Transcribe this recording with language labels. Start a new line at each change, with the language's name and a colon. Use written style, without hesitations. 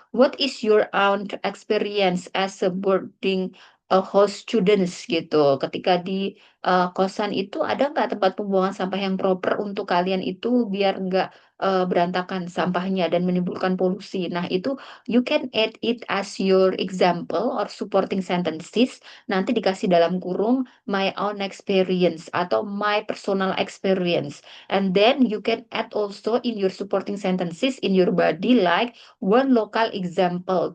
English: What is your own experience as a boarding host students gitu.
Indonesian: Ketika di kosan itu ada nggak tempat pembuangan sampah yang proper untuk kalian itu biar nggak berantakan sampahnya dan menimbulkan polusi.
English: Nah itu you can add it as your example or supporting sentences.
Indonesian: Nanti dikasih dalam kurung
English: my own experience
Indonesian: atau
English: my personal experience. And then you can add also in your supporting sentences in your body like one local example.